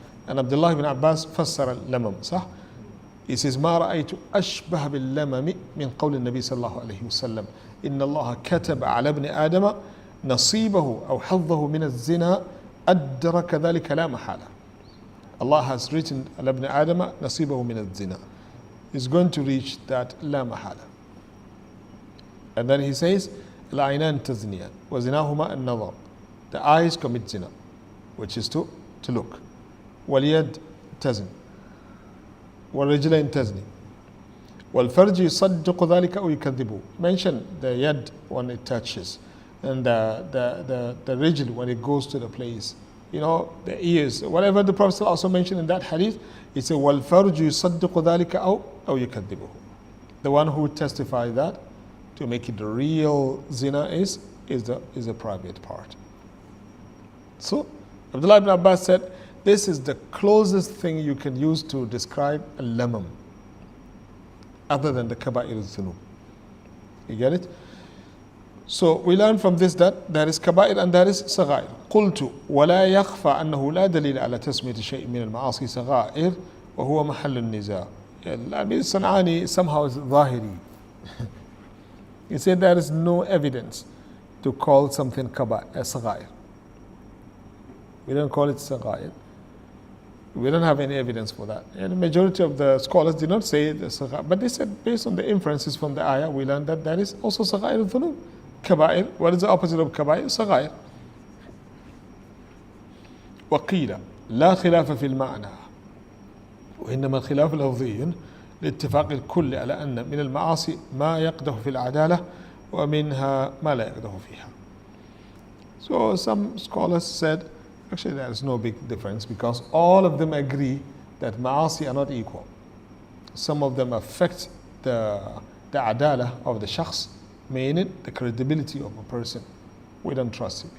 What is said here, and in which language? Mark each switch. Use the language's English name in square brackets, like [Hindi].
[English] And Abdullah ibn Abbas [Arabic] فسر اللمم صح. [English] He says [Arabic] ما رأيت أشبه باللمم من قول النبي صلى الله عليه وسلم إن الله كتب على ابن آدم نصيبه أو حظه من الزنا أدرك ذلك لا محالة. [English] Allah has written [Arabic] على ابن آدم نصيبه من الزنا. [English] He's going to reach that [Arabic] لا محالة. [English] And then he says [Arabic] العينان تزنيان وزناهما النظر. [English] The eyes commit zina, which is to look. [Arabic] واليد تزن والرجلين تزني والفرج يصدق ذلك أو يكذبه. [English] Mention the yad when it touches and the rijl when it goes to the place, you know, the ears, whatever the Prophet also mentioned in that hadith. He said [Arabic] والفرج يصدق ذلك أو يكذبه. [English] The one who would testify that to make it the real zina is the private part. So Abdullah ibn Abbas said this is the closest thing you can use to describe al-lamam, other than the kaba'ir al-dhunub. You get it? So we learn from this that there is kaba'ir and there is saghair. [Arabic] قلت ولا يخفى أنه لا دليل على تسمية شيء من المعاصي صغائر وهو محل النزاع. [English] Al-Amir San'ani somehow is ظاهري. He said there is no evidence to call something saghair. We don't call it saghair. We don't have any evidence for that. And the majority of the scholars did not say the saghair, but they said based on the inferences from the ayah, we learned that there is also saghair al-dhunub. Kaba'ir, what is the opposite of kaba'ir? Saghair. [Arabic] وقيل لا خلاف في المعنى وإنما الخلاف لفظي لاتفاق الكل على أن من المعاصي ما يقدح في العدالة ومنها ما لا يقدح فيها. [English] So some scholars said actually there is no big difference because all of them agree that ma'asi are not equal. Some of them affect the adalah of the shakhs, meaning the credibility of a person. We don't trust him.